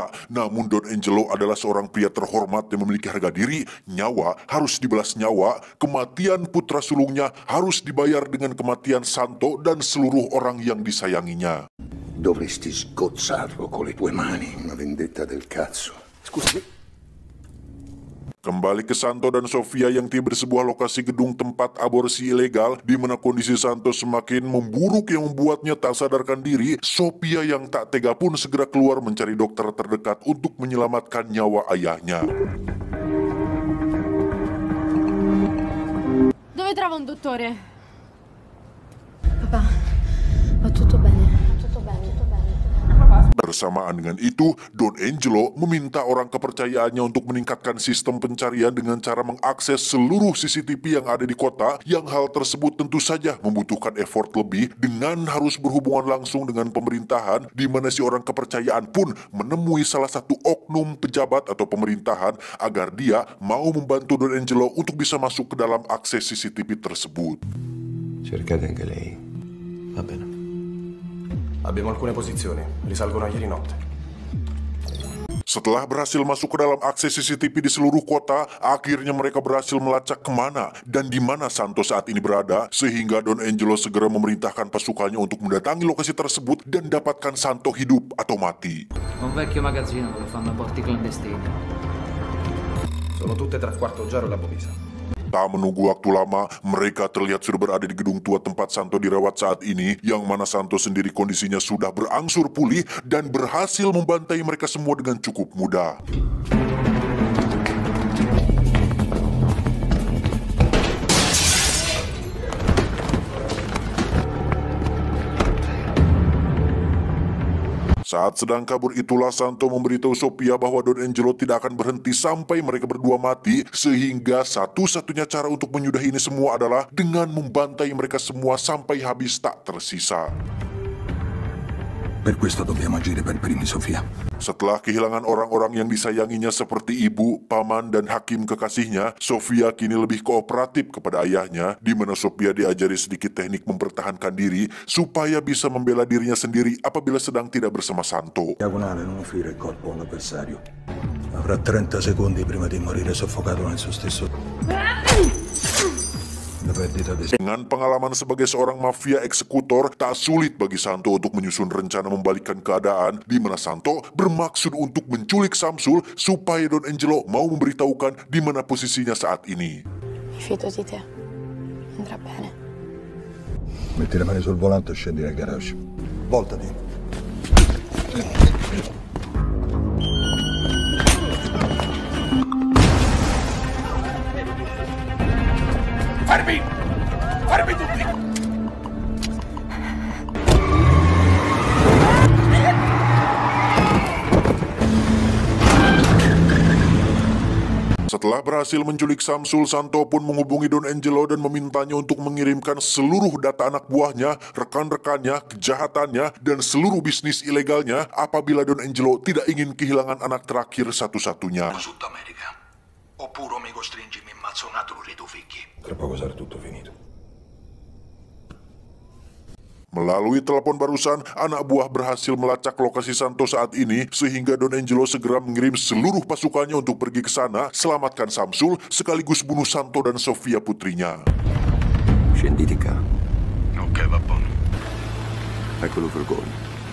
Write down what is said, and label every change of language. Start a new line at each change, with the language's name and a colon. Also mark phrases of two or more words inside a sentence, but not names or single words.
Indonesian: Namun Don Angelo adalah seorang pria terhormat yang memiliki harga diri, nyawa harus dibalas nyawa, kematian putra sulungnya harus dibayar dengan kematian Santo dan seluruh orang yang disayanginya.
Italian: Dovresti sgozzarlo con le tue mani. Una vendetta del cazzo. Scusi.
Indonesian: Kembali ke Santo dan Sofia yang tiba di sebuah lokasi gedung tempat aborsi ilegal, di mana kondisi Santo semakin memburuk yang membuatnya tak sadarkan diri. Sofia yang tak tega pun segera keluar mencari dokter terdekat untuk menyelamatkan nyawa ayahnya.
Italian: Dove trovo un dottore?
Indonesian: Bersamaan dengan itu, Don Angelo meminta orang kepercayaannya untuk meningkatkan sistem pencarian dengan cara mengakses seluruh CCTV yang ada di kota, yang hal tersebut tentu saja membutuhkan effort lebih dengan harus berhubungan langsung dengan pemerintahan, di mana si orang kepercayaan pun menemui salah satu oknum pejabat atau pemerintahan agar dia mau membantu Don Angelo untuk bisa masuk ke dalam akses CCTV tersebut.
Italian: Cercate anche lei. Va bene. Abbiamo alcune posizioni, risalgono a ieri notte.
Indonesian: Setelah berhasil masuk ke dalam akses CCTV di seluruh kota, akhirnya mereka berhasil melacak kemana dan di mana Santo saat ini berada, sehingga Don Angelo segera memerintahkan pasukannya untuk mendatangi lokasi tersebut dan dapatkan Santo hidup atau mati.
Italian: Un vecchio magazzino dove fanno aborti clandestini. Sono tutte tra Quarto Giaro e la Bovisa.
Indonesian: Tak menunggu waktu lama, mereka terlihat sudah berada di gedung tua tempat Santo dirawat saat ini, yang mana Santo sendiri kondisinya sudah berangsur pulih dan berhasil membantai mereka semua dengan cukup mudah. Saat sedang kabur itulah Santo memberitahu Sophia bahwa Don Angelo tidak akan berhenti sampai mereka berdua mati, sehingga satu-satunya cara untuk menyudahi ini semua adalah dengan membantai mereka semua sampai habis tak tersisa.
Italian: Per questo dobbiamo agire per primi, Sofia.
Indonesian: Setelah kehilangan orang-orang yang disayanginya seperti ibu, paman, dan hakim kekasihnya, Sofia kini lebih kooperatif kepada ayahnya, di mana Sofia diajari sedikit teknik mempertahankan diri supaya bisa membela dirinya sendiri apabila sedang tidak bersama Santo.
Italian: Diagonale, non offrire il colpo all'avversario. Avrà 30 secondi prima di morire soffocato nel suo stesso...
Indonesian: Dengan pengalaman sebagai seorang mafia eksekutor, tak sulit bagi Santo untuk menyusun rencana membalikkan keadaan, di mana Santo bermaksud untuk menculik Samsul supaya Don Angelo mau memberitahukan di mana posisinya saat ini.
Italian: Mi fido di te. Andrà bene. Metti le mani sul volante e scendi nel garage. Voltati. Fermi! Fermi tutti!
Indonesian: Setelah berhasil menculik Samsul, Santo pun menghubungi Don Angelo dan memintanya untuk mengirimkan seluruh data anak buahnya, rekan-rekannya, kejahatannya, dan seluruh bisnis ilegalnya apabila Don Angelo tidak ingin kehilangan anak terakhir satu-satunya.
Italian: Sud America. Oppure mi costringi mi ammazzo un altro dei tuoi figli. Tra poco sarà tutto finito.
Indonesian: Melalui telepon barusan, anak buah berhasil melacak lokasi Santo saat ini, sehingga Don Angelo segera mengirim seluruh pasukannya untuk pergi ke sana, selamatkan Samsul, sekaligus bunuh Santo dan Sofia putrinya.
Italian: Scenditi qua. Ok, va buono. Eccolo furgone.